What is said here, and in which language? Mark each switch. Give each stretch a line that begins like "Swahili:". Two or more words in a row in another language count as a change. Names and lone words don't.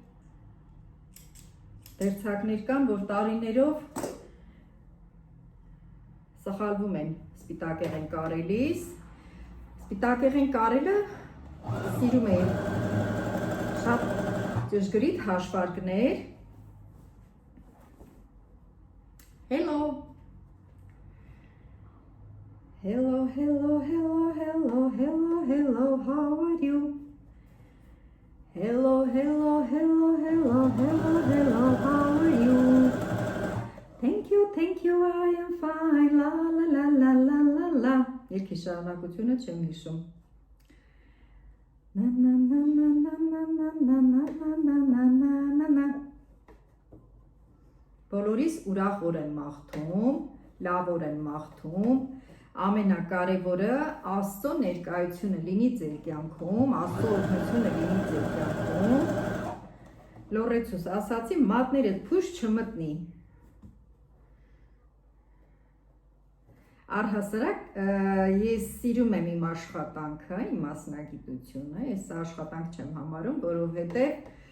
Armenian: դերձակներ կան, որ տարիներով սխալվում են սպիտակեղեն կարելիս, սպիտակեղեն կարելը սիրում է շատ ճշգրիտ հաշվարկներ,
English: Hello, hello, hello, hello, hello, hello, how are you? Hello, hello, hello, hello, hello, hello, how are you? Thank you, I am fine, la la la la la la la.
Armenian: Երկի շարունակությունը չեմ հիշում. Na na na na na na na na na na na na na na. Բոլորիս ուրախ օր եմ մաղթում, լավ օր եմ մաղթում. Ամենակարևորը Աստծո ներկայությունը լինի ձեր կյանքում, Աստծո օրհնությունը լինի ձեր կյանքում։ Լորեցուս ասացի, մատներդ փուշ չմտնի։ Առհասարակ ես սիրում եմ իմ աշխատանքը, իմ մասնագիտությունը, ես աշխատանք չեմ համարում, որովհետև